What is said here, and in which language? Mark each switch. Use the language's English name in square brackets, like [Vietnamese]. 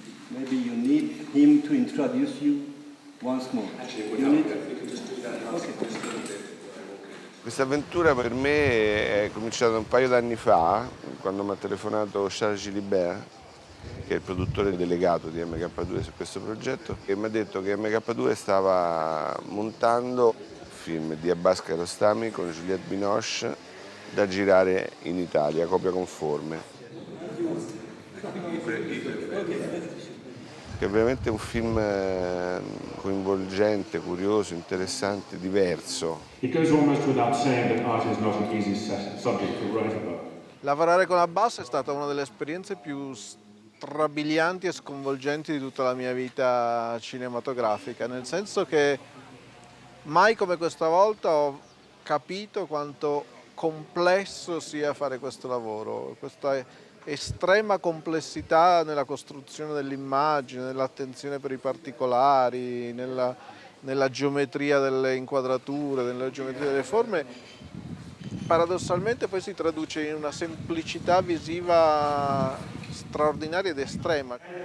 [English] Maybe you need him to introduce you once more. You need... Okay. [Italian] Questa avventura per me è cominciata un paio d'anni fa, quando mi ha telefonato Charles Gilibert, che è il produttore delegato di MK2 su questo progetto, e mi ha detto che MK2 stava montando un film di Abbas Kiarostami con Juliette Binoche da girare in Italia, Copia Conforme. Che è veramente un film coinvolgente, curioso, interessante, diverso. [English] It goes almost without saying that art is not an easy subject to write about. [Italian] Lavorare con Abbas è stata una delle esperienze più strabilianti e sconvolgenti di tutta la mia vita cinematografica, nel senso che mai come questa volta ho capito quanto complesso sia fare questo lavoro, questa estrema complessità nella costruzione dell'immagine, nell'attenzione per i particolari, nella geometria delle inquadrature, nella geometria delle forme, paradossalmente poi si traduce in una semplicità visiva straordinaria ed estrema.